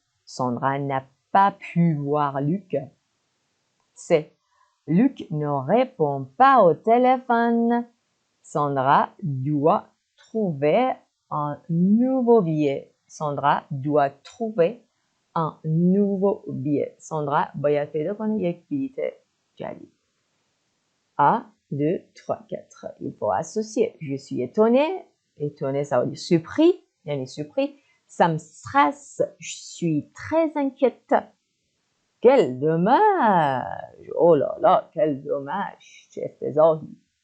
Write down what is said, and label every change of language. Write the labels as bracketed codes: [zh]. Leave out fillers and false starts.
[fr] Sandra n'a pas pu voir Luc. C. Luc ne répond pas au téléphone. Sandra doit trouver un nouveau billet. Sandra doit trouver un nouveau billet. [fa] Sandra باید پیدا کنه یک بلیت جدید. [fr] 1, 2, 3, 4. Il faut associer. Je suis étonnée. Étonnée, ça veut dire surpris. Yani surpris. Ça me stresse. Je suis très inquiète. Quel dommage! Oh là là, quel dommage! [fa] چه افتضاحی.